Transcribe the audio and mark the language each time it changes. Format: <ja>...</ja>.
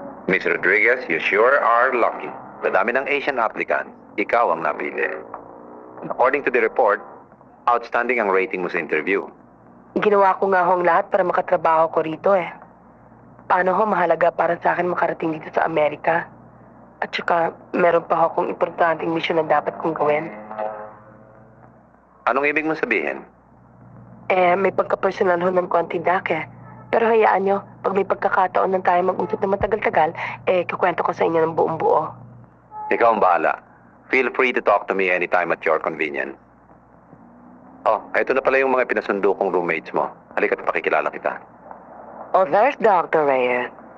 <en>Miss Rodriguez, you sure are lucky.</en> <tl>Sa dami ng Asian applicants, ikaw ang napili.</tl> <en>According to the report,</en> <tl>outstanding ang rating mo sa interview. Ginawa ko nga ho ang lahat para makatrabaho ko rito eh. Paano ho mahalaga para sa akin makarating dito sa Amerika? At saka, meron pa ho akong importanteng mission na dapat kong gawin. Anong ibig mong sabihin? May pagka-personal ho ng konti, Dak eh. Pero hayaan nyo, pag may pagkakataon ng tayo mag-usap na matagal-tagal, kukwento ko sa inyo ng buong buo. Ikaw ang bahala.</tl> <en>Feel free to talk to me anytime at your convenience.</en> <tl>Oh, eto na pala yung mga pinasundo kong roommates mo. Halika't pakikilala kita.</tl> <en>Oh, there's Dr. Reyes.</en>